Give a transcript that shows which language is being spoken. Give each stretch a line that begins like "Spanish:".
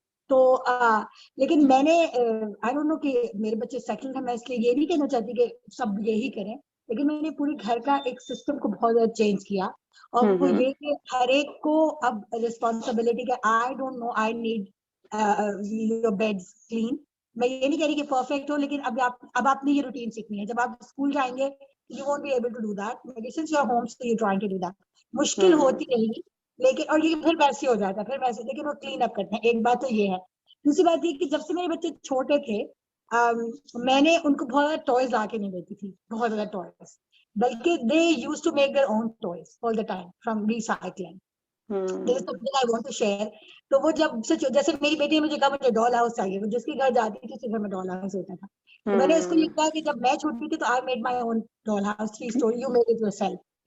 Urdu: تو لیکن میں نے
English: I don't know
Urdu: کہ میرے بچے سیٹل ہیں, میں اس لیے یہ نہیں کہنا چاہتی کہ سب یہی کریں, لیکن میں نے پورے گھر کا ایک سسٹم کو بہت زیادہ چینج کیا. اور وہ یہ کہ ہر ایک کو اب ریسپانسبلٹی کہ
English: I don't know, I need your beds clean.
Urdu: میں یہ نہیں کہہ رہی کہ پرفیکٹ ہو, لیکن اب آپ نے یہ روٹین سیکھنی ہے. جب آپ اسکول جائیں گے
English: you won't be able to do that. Since you're home, so you're trying to do that.
Urdu: مشکل ہوتی رہے گی, لیکن اور یہ پھر ویسے ہو جاتا ہے, پھر ویسے, لیکن وہ کلین اپ کرتے ہیں. ایک بات تو یہ ہے. دوسری بات یہ کہ جب سے میرے بچے چھوٹے تھے, میں نے ان کو بہت زیادہ ٹوائز لا کے نہیں دیتی تھی, بہت زیادہ ٹوائز, بلکہ
English: they used to make their own toys all the time from recycling. There is something I want to share.
Urdu: تو وہ جب سے, جیسے میری بیٹی نے مجھے کہا مجھے ڈال ہاؤس چاہیے, وہ جس کے گھر جاتی تھی اس کے گھر میں ڈال ہاؤس ہوتا تھا. تو میں نے اس کو یہ کہا کہ جب میں چھوٹی تھی تو
English: I made my own doll house, 3 story, you made it yourself.